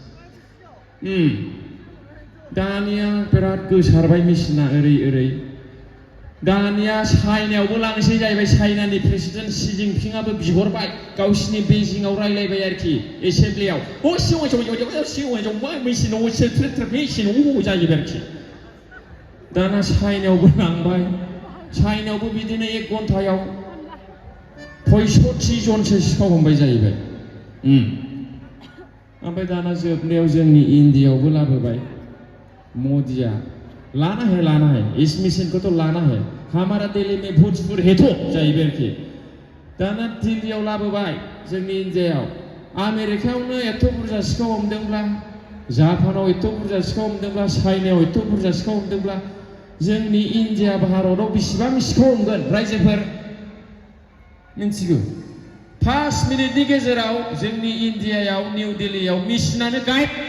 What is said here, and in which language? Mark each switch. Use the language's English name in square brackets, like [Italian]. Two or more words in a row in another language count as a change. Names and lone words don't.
[Bodo] दानिया बिराद गोसारबाय मेसिना ओरै दानिया चाइनायावबो लांसै जाहैबाय चाइनानि प्रेसिडेन्ट शी जिनपिंआबो बिहरबाय गावसिनि बेजिंआव रायलायबाय आरोखि एसेमब्लियाव मेसिनाव जाहैबाय आरोखि दाना चाइनायावबो लांबाय चाइनायावबो बिदिनो 1 घन्टायाव 65 जनसो सिखाव हमबाय जाहैबाय ओमफ्राय दाना जोबनायाव जोंनि इन्डियायावबो लाबोबाय मदिया [Hindi] लाना है इस मिशन को तो लाना है हमारा दिल्ली में भोजपुर है तो [Bodo] जाहैबाय आरोखि दाना दिल्लीयाव लाबोबाय जोंनि इन्डियायाव आमेरिकायावनो एथ' बुरजा सिखाव हमदोंब्ला जापानाव एथ' बुरजा सिखाव हमदोंब्ला चाइनायाव एथ' बुरजा सिखाव हमदोंब्ला जोंनि इन्डिया भारताव बेसेबां सिखाव हमगोन रायजोफोर मिन्थिगौ 5 मिनिटनि गेजेराव जोंनि इन्डियायाव निउ दिल्लीयाव मेसिनानो गायब